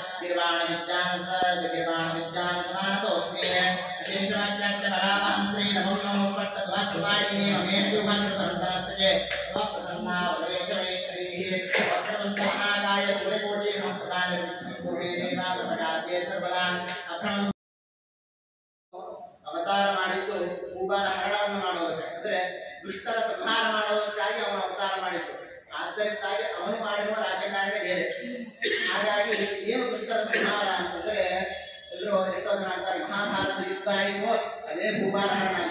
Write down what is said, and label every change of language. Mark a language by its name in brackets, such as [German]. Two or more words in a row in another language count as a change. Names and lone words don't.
[Sanskrit] निर्वाणविद्यानसमानतोऽस्मि विशेषवाक्यमरामहं त्रीनमो नमो स्वर्गस्वाकृतायिने ममेत्युपनिषदन्तरत्ये प्रसन्नावदरे च मे श्रीः वक्रतुण्डमहाकाय सूर्यकोटिसमप्रभानिर्विघ्नं कुरु देवा सर्वकार्ये सर्वदा अभ्रमं [Kannada] ಅವತಾರ ಮಾಡಿದ್ದು ಭೂಭಾರ ಹರಣವನ್ನು ಮಾಡೋದಕ್ಕೆ ಅಂದರೆ ದುಷ್ಟರ ಸಂಹಾರ ಮಾಡೋದಕ್ಕಾಗಿ ಅವನು ಅವತಾರ ಮಾಡಿದ್ದು. ಆದ್ದರಿಂದಾಗಿ ಅವನು ಮಾಡಿರುವ ರಾಜಕಾರಣವೇ ಬೇರೆ. ಹಾಗಾಗಿ ಏನು ದುಷ್ಟರ ಸಂಹಾರ ಅಂತಂದ್ರೆ ಎಲ್ಲರೂ ಎಷ್ಟೋ ಜನ ಅಂತಾರೆ ಮಹಾಭಾರತ ಯುದ್ಧ ಆಯಿತು ಅದೇ ಭೂಭಾರ ಹರಣ ಅಂತ.